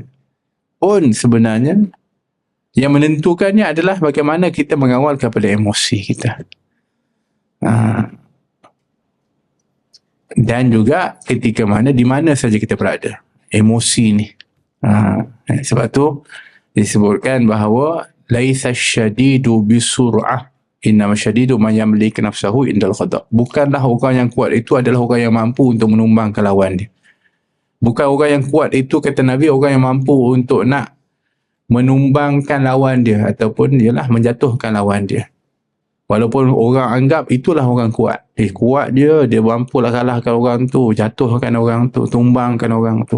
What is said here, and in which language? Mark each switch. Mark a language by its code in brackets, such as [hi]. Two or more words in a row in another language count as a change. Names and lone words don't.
[ms] Pun sebenarnya yang menentukannya adalah bagaimana kita mengawal kepada emosi kita. Dan juga ketika mana, di mana saja kita berada. Emosi ni. Sebab tu disebutkan bahawa [ar] ليس الشديد بالصرعة إنما الشديد من يملك نفسه عند الغضب. [ms] Bukanlah orang yang kuat itu adalah orang yang mampu untuk menumbangkan lawan dia. Bukan orang yang kuat itu, kata Nabi, orang yang mampu untuk nak menumbangkan lawan dia ataupun ialah menjatuhkan lawan dia. Walaupun orang anggap itulah orang kuat. Kuat dia mampu lah kalahkan orang tu, jatuhkan orang tu, tumbangkan orang tu.